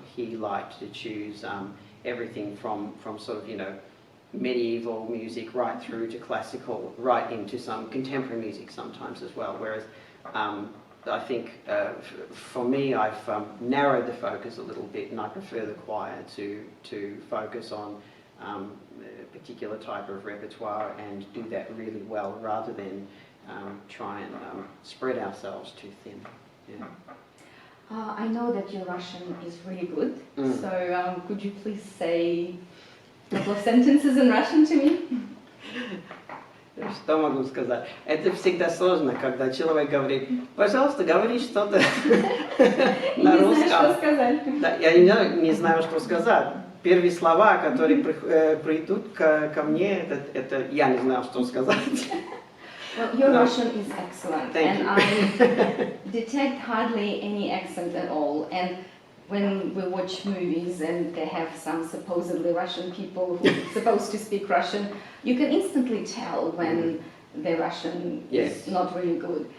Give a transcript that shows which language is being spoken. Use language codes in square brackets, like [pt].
[en] He liked to choose everything from sort of, medieval music right through to classical, right into some contemporary music sometimes as well, whereas I think for me I've narrowed the focus a little bit, and I prefer the choir to focus on a particular type of repertoire and do that really well rather than try and spread ourselves too thin. Yeah. I know that your Russian is really good, so could you please say a couple of sentences in Russian to me? [ru] Что могу сказать? Это всегда сложно, когда человек говорит: пожалуйста, говори что-то на русском. Не знаю, что сказать. Да, я не знаю, что сказать. Первые слова, которые придут ко мне, это я не знаю, что сказать. [en] Well, your Russian is excellent, Thank you. I detect hardly any accent at all. And when we watch movies and they have some supposedly Russian people who are supposed to speak Russian, you can instantly tell when the Russian is not really good.